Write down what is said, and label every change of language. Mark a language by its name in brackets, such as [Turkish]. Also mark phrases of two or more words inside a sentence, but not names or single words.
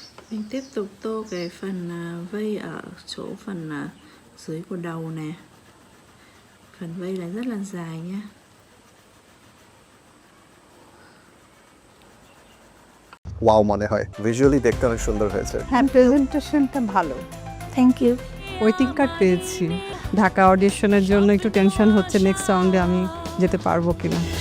[Vietnamese] Mình tiếp tục tô cái phần vây ở chỗ phần dưới của đầu nè. Phần vây là rất là dài nhá. [Bangla] ওয়াও মনে হয়, ভিজুয়ালি দেখতে অনেক সুন্দর হয়েছে। হ্যাঁ, প্রেজেন্টেশনটা ভালো। [English] Thank you. waiting card [Bangla] পেয়েছি। ঢাকা অডিশনের জন্য একটু টেনশন হচ্ছে [English] next round [Bangla] আমি যেতে পারবো কিনা।